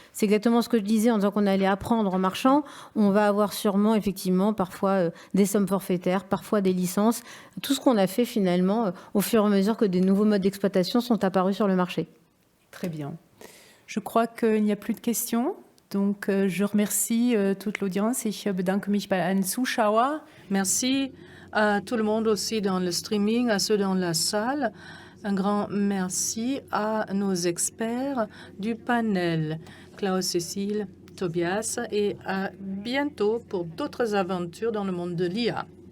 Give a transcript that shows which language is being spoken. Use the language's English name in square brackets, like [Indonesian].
[French] C'est exactement ce que je disais en disant qu'on allait apprendre en marchant. On va avoir sûrement, effectivement, parfois des sommes forfaitaires, parfois des licences. Tout ce qu'on a fait finalement au fur et à mesure que des nouveaux modes d'exploitation sont apparus sur le marché. Très bien. Je crois qu'il n'y a plus de questions. Donc, je remercie toute l'audience. [German] Ich bedanke mich bei allen Zuschauern. [French] Merci à tout le monde aussi dans le streaming, à ceux dans la salle. Un grand merci à nos experts du panel, Klaus, Cécile, Tobias, et à bientôt pour d'autres aventures dans le monde de l'IA.